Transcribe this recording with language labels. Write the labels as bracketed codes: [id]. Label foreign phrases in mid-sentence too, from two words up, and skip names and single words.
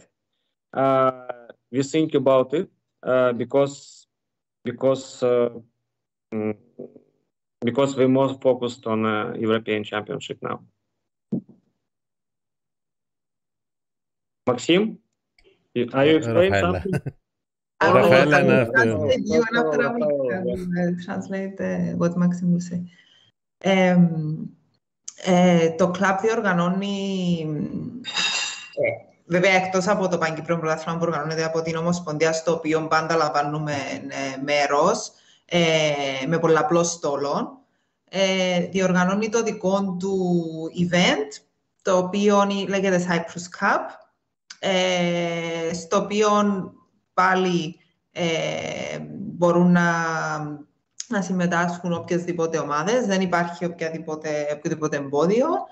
[en] We think about it because we're more focused on European Championship now. Maxim, are you explaining something? Rafaela, you translate what Maxim will say. [el] Το κλαμπ διοργανώνει, βέβαια εκτός από το Παγκύπριο Πρωτάθλημα που οργανώνεται από την Ομοσπονδία, στο οποίο πάντα λαμβάνουμε μέρος, με πολλαπλό στόλο. διοργανώνει το δικό του event, το οποίο λέγεται Cyprus Cup, στο οποίο πάλι μπορούν να συμμετάσχουν οποιασδήποτε ομάδες, δεν υπάρχει οποιοδήποτε εμπόδιο.